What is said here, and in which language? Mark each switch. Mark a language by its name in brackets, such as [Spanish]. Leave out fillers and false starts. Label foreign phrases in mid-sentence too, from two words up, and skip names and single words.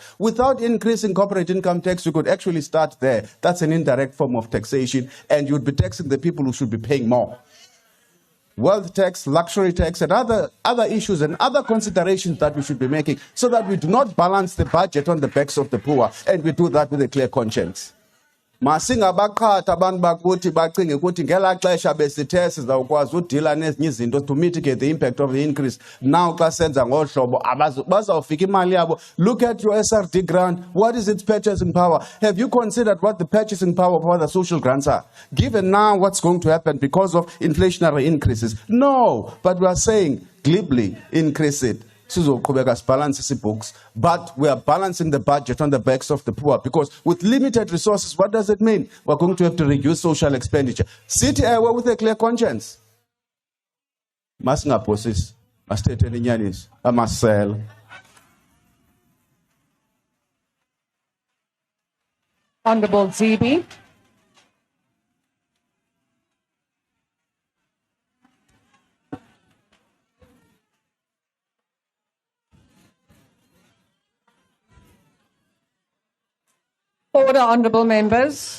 [English] Without increasing corporate income tax, you could actually start there. That's an indirect form of taxation, and you'd be taxing the people who should be paying more. Wealth tax, luxury tax, and other issues and other considerations that we should be making so that we do not balance the budget on the backs of the poor, and we do that with a clear conscience. [Xhosa] Masingabaqhatha abantu bakuthi bacinge ukuthi ngela xesha besithe sizawukwazi udila nezinye izinto [English] to mitigate the impact of the increase. [Xhosa] Now xa senza ngohlobo bazawufika imali yabo. [English] Look at your SRD grant. What is its purchasing power? Have you considered what the purchasing power of other social grants are? Given now what's going to happen because of inflationary increases? No, but we are saying glibly increase it. Books, but we are balancing the budget on the backs of the poor, because with limited resources, what does it mean? We're going to have to reduce social expenditure. Sit with a clear conscience. [Xhosa] Masingaphosis, masithethe inyaniso, amasela. [English] Honorable Zibi. Order, honourable members.